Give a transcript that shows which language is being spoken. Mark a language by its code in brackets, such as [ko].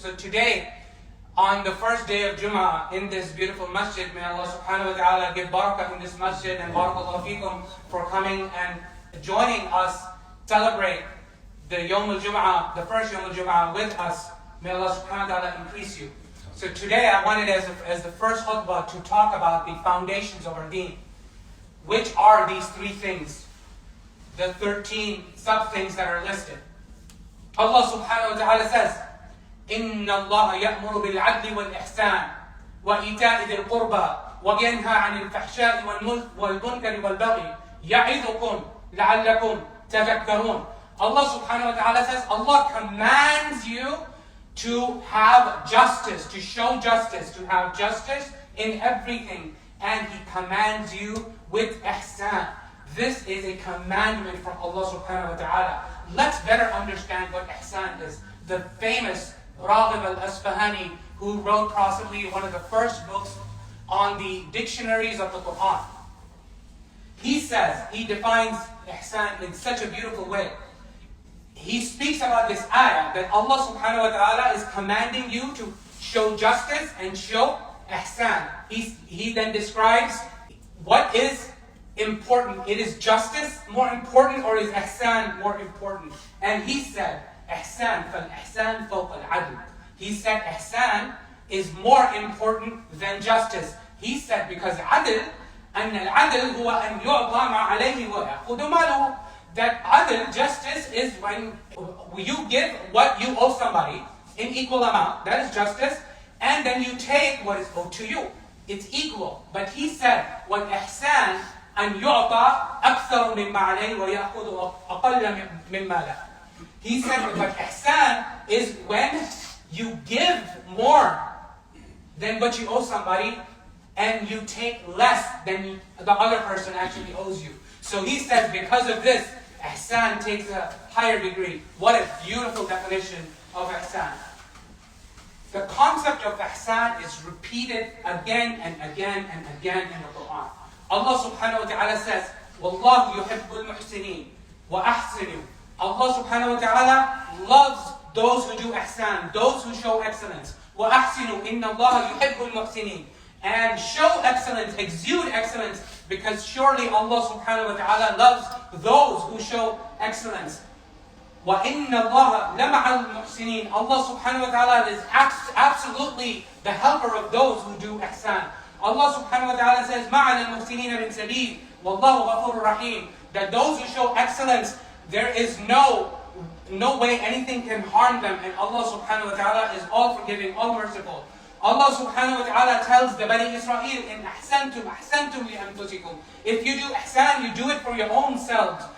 [en] So today, on the first day of Jummah in this beautiful masjid, may Allah subhanahu wa ta'ala give barakah in this masjid, and barakallahu feekum for coming and joining us celebrate the Yawm al-Jum'ah, the first Yawm al-Jum'ah with us. May Allah subhanahu wa ta'ala increase you. So today I wanted as the first khutbah to talk about the foundations of our deen. Which are these 3 things? The 13 sub-things that are listed. [ar] Allah subhanahu wa ta'ala says, إِنَّ اللَّهَ يَأْمُرُ بِالْعَدْلِ وَالْإِحْسَانِ وَإِيتَاءِ ذِي الْقُرْبَى وَيَنْهَى عَنِ الْفَحْشَاءِ وَالْمُنكَرِ وَالْبَغْيِ يَعِظُكُمْ لَعَلَّكُمْ تَذَكَّرُونَ. [en] Allah subhanahu wa ta'ala says, Allah commands you to have justice, to show justice, to have justice in everything. And He commands you with ihsan. This is a commandment from Allah subhanahu wa ta'ala. Let's better understand what ihsan is. The famous Raghib al-Asfahani, who wrote possibly one of the first books on the dictionaries of the Quran. He says, he defines ihsan in such a beautiful way. He speaks about this ayah that Allah subhanahu wa ta'ala is commanding you to show justice and show ihsan. He then describes what is important. It is justice more important, or is ihsan more important? And he said, [ar] ihsan fal-ihsan fawq al-adl. [en] He said ihsan is more important than justice. He said because adl, [ar] أن العدل هو أن يعطى ما عليه ويأخذ ماله. [en] That adl, justice, is when you give what you owe somebody in equal amount. That is justice. And then you take what is owed to you. It's equal. But he said, what ihsan [ar] أن يعطى أكثر مما عليه ويأخذ أقل مما له. [en] He said, but ihsan is when you give more than what you owe somebody, and you take less than the other person actually owes you. So he says, because of this, ihsan takes a higher degree. What a beautiful definition of ihsan. The concept of ihsan is repeated again and again and again in the Quran. Allah subhanahu wa ta'ala says, [ar] وَاللَّهُ يُحِبُّ الْمُحْسِنِينَ وَأَحْسِنُوا. [en] Allah subhanahu wa ta'ala loves those who do ihsan, those who show excellence. [ar] وَأَحْسِنُوا إِنَّ اللَّهَ يُحِبُّ الْمُحْسِنِينَ. [en] And show excellence, exude excellence, because surely Allah subhanahu wa ta'ala loves those who show excellence. [ar] وَإِنَّ اللَّهَ لَمَعَ الْمُحْسِنِينَ. [en] Allah subhanahu wa ta'ala is absolutely the helper of those who do ihsan. Allah subhanahu wa ta'ala says, [ar] مَعَ الْمُحْسِنِينَ مِنْ سَبِيلٍ وَاللَّهُ غَفُورٌ رَحِيمٌ. [en] That those who show excellence, there is no way anything can harm them, and Allah subhanahu wa ta'ala is all forgiving, all merciful. Allah subhanahu wa ta'ala tells the Bani Israel, [ar] إِنْ أَحْسَنْتُمْ أَحْسَنْتُمْ لِأَنفُسِكُمْ. [en] If you do ihsan, you do it for your own selves.